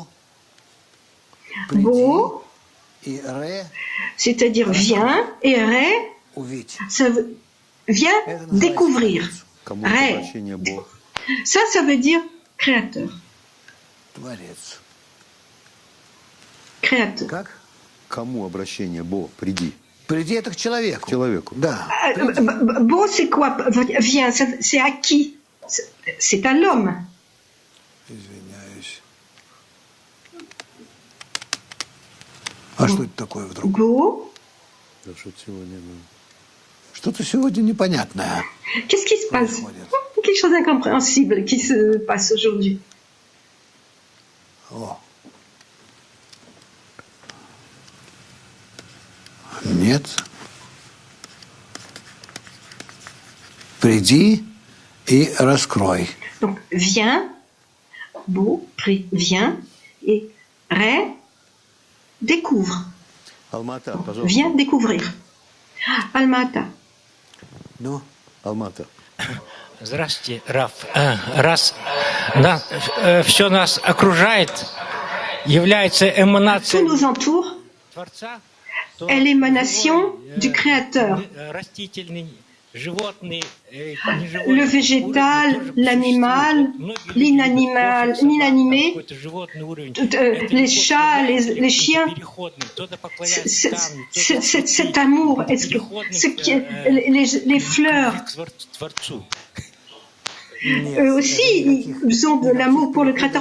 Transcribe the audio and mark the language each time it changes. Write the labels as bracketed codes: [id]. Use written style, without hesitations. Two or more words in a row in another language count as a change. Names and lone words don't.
[fr] Bo, c'est-à-dire vient, et ré, ça veut, vient découvrir. Ré. Ça veut dire créateur. Créateur. [ru] Кому обращение Бо? Приди. Приди это к человеку. К человеку. Да. [fr] Bo, c'est quoi? Viens, c'est à qui? C'est à l'homme. [ru] Извиняюсь. А что это такое вдруг? Bo. Что-то сегодня непонятное. [fr] Qu'est-ce qui se passe? Quelque chose d'incompréhensible qui se passe aujourd'hui. [ru] О. Нет. Приди и раскрой. [fr] Donc, viens, Bo, viens, et Ré, découvre. [ru] Алмата, пожалуйста. [fr] Viens découvrir. Almata. [ru] Ну? Алмата. Здравствуйте, Раф. Раз все нас окружает, является [fr] Tout [ru] эманацией [fr] nous entoure, [ru] Творца, [fr] est l'émanation du Créateur. Le végétal, l'animal, l'inanimé, les chats, les chiens, cet amour, les fleurs, eux aussi, ils ont de l'amour pour le Créateur.